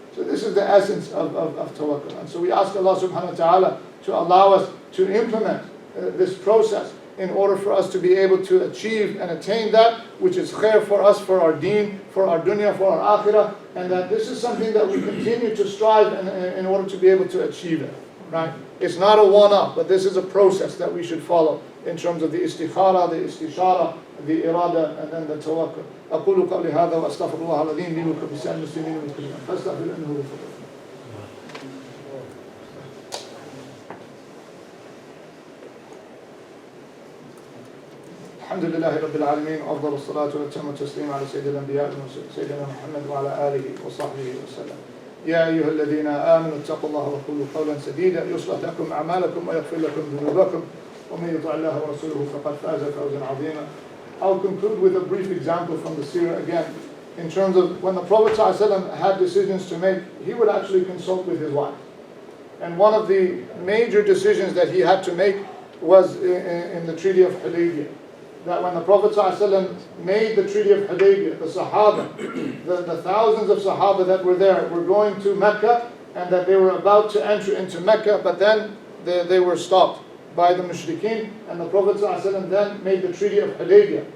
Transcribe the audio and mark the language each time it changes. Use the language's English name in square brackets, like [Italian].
[English] So this is the essence of tawakkul. And so we ask Allah subhanahu wa ta'ala to allow us to implement this process in order for us to be able to achieve and attain that which is khair for us, for our deen, for our dunya, for our akhirah, and that this is something that we continue to strive in order to be able to achieve it. Right? It's not a one-off, but this is a process that we should follow in terms of the istikhara, the istishara, the irada, and then the tawakkul. [Arabic] أقول قولي هذا وأستغفر الله العظيم لي ولكم ولسائر المسلمين من كل ذنب فاستغفر إنه هو الغفور. الحمد لله رب العالمين وأفضل الصلاة والتم التسليم على سيد الأنبياء والمرسلين سيدنا محمد وعلى آله وصحبه وسلم. يا أيها الذين آمنوا اتقوا الله وقولوا قولا سديدا يصلح لكم أعمالكم ويغفر لكم ذنوبكم ومن يطع الله ورسوله فقد فاز فوزا عظيما. [English] I'll conclude with a brief example from the seerah again, in terms of when the Prophet ﷺ had decisions to make, he would actually consult with his wife. And one of the major decisions that he had to make was in the Treaty of Hudaybiyah. That when the Prophet ﷺ made the Treaty of Hudaybiyah, the Sahaba, the thousands of Sahaba that were there were going to Mecca, and that they were about to enter into Mecca, but then they were stopped by the mushrikeen, and the Prophet ﷺ then made the Treaty of Hudaybiyah.